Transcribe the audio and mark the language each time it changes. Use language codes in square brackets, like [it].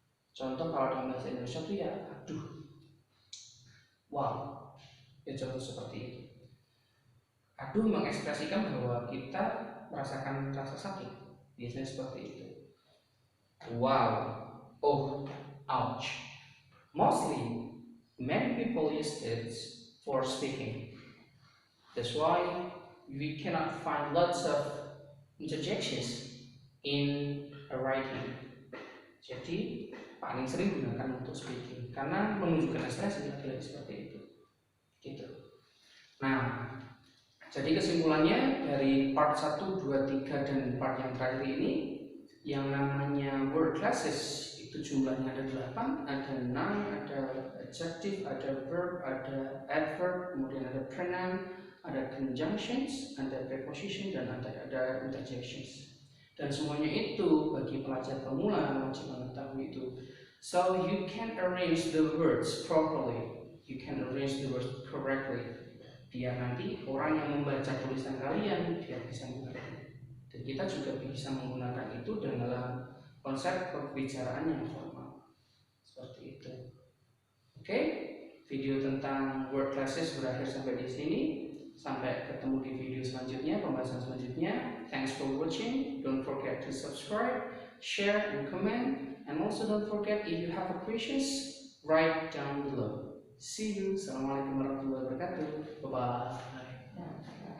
[id] Contoh kalau dalam bahasa Indonesia itu ya aduh, wow, ya contoh seperti itu. Aduh mengekspresikan bahwa kita merasakan rasa sakit, biasanya seperti itu. Wow, oh, ouch. [en] Mostly, many people use it for speaking. That's why we cannot find lots of interjections in a writing. [id] Jadi paling sering gunakan untuk speaking karena menunjukkan ekspresi lagi-lagi seperti itu. Gitu. Nah, jadi kesimpulannya dari part 1, 2, 3 dan part yang terakhir ini, yang namanya word classes itu jumlahnya ada 8, ada noun, ada adjective, ada verb, ada adverb, kemudian ada pronoun, ada conjunctions, ada preposition, dan ada interjections. Dan semuanya itu bagi pelajar pemula wajib mengetahui itu. [en] So you can arrange the words properly, you can arrange the words correctly, [id] biar nanti orang yang membaca tulisan kalian dia bisa mengerti. Dan kita juga bisa menggunakan itu dalam konsep pembicaraan yang formal seperti itu. Oke, video tentang word classes berakhir sampai di sini. Sampai ketemu di video selanjutnya, pembahasan selanjutnya. [en] Thanks for watching. Don't forget to subscribe, share, and comment. And also don't forget, if you have questions, write down below. See you. [ar] Assalamualaikum warahmatullahi wabarakatuh. [en] Bye bye.